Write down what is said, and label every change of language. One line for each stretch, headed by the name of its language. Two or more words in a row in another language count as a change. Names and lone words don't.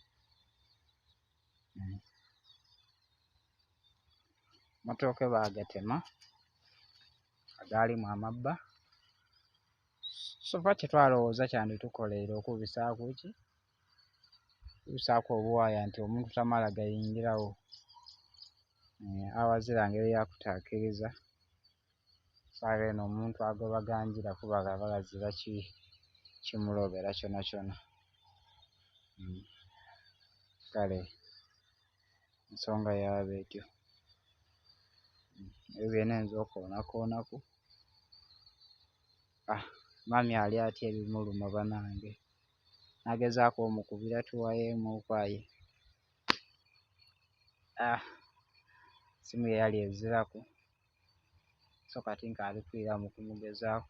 Ganda: Matooke bagatema agaalimu amabba, sova kyetwalowooza kyanditukoleire okubisaaku obuwaaya nti omuntu tamala gayingirawo awazira ngeri yakutaakiriza. Saawa eno omuntu agoba ganjira kuba aba azira kimulobera kyona. Kale ensonga yaaba etyo. Ebyo byonna nze okwonakwonaku. Mami ali atya ebimuluma banange, nagezaako omukubira tuwayeemuuku aye simu ye yali eziraku, so kati nkaali kwira mu kumugezaako.